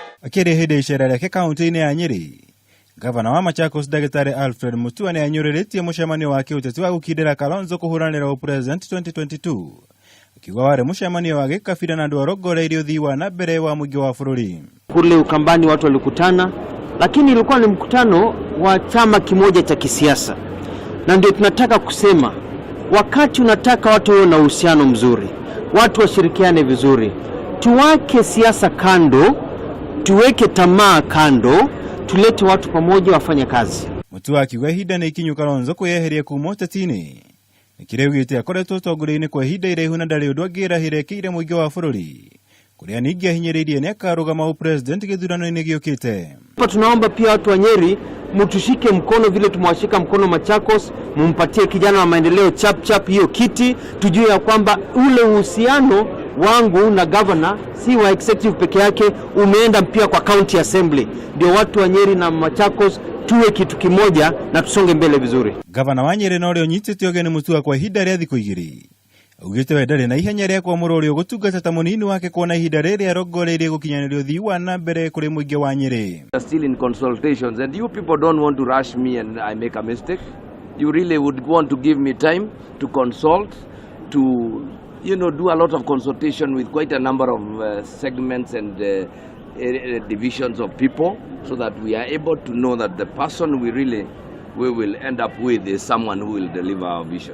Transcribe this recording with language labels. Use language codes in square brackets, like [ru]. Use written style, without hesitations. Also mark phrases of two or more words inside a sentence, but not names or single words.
[ki] Akiri hinde icera riake kaunti-ini ya Nyeri, Gavana wa Machakos Dagitari Alfred Mutua nianyuriretie mucemanio wa kiuteti wa gukindira Kalonzo kuhuranira president 2022. Akiuga wari mucemanio wa gikabira na andu arongoreirie uthii wa na mbere wa muingi wa bururi. [sw] Kule Ukambani watu walikutana, lakini ilikuwa ni mkutano wa chama kimoja cha kisiasa. Na ndio tunataka kusema, wakati unataka watu wawe na uhusiano mzuri, watu washirikiane vizuri, tuwake siasa kando, tuweke tamaa kando, tulete watu pamoja wafanye kazi. [ki] Mutua akiuga ihinda ni ikinyu Kalonzo kweyeheria kuma utetini. Nikireugite akoretwo tongore-ini kwa ihinda iraihu na ndari undu angirahire kiire muingi wa bururi, kuria ningi ahinyiriirie ni akarugama president githurano-ini giukite. [sw] Hapa tunaomba pia watu wa Nyeri mtushike mkono vile tumewashika mkono Machakos, mumpatie kijana wa maendeleo chap hiyo kiti, tujue ya kwamba ule uhusiano wangu na governor si wa executive peke yake, umeenda pia kwa [en] county assembly. [sw] Ndio watu wa Nyeri na Machakos tuwe kitu kimoja na tusonge mbele vizuri. [ki] Gavana wa Nyeri no rio nyitite ogeni Mutua kwa ihinda ria thikũ igĩrĩ. Augite we ndari na ihenya ria kwamũra ũrĩa gũtungata ta mũnini wake kuona ihinda rĩrĩa arongoreirie gũkinyanĩria ũthii wa na mbere kũrĩ mũingĩ wa Nyeri. [en] Still in consultations, and you people don't want to rush me and I make a mistake. You really would want to give me time to consult, to do a lot of consultation with quite a number of segments and divisions of people, so that we are able to know that the person we will end up with is someone who will deliver our vision.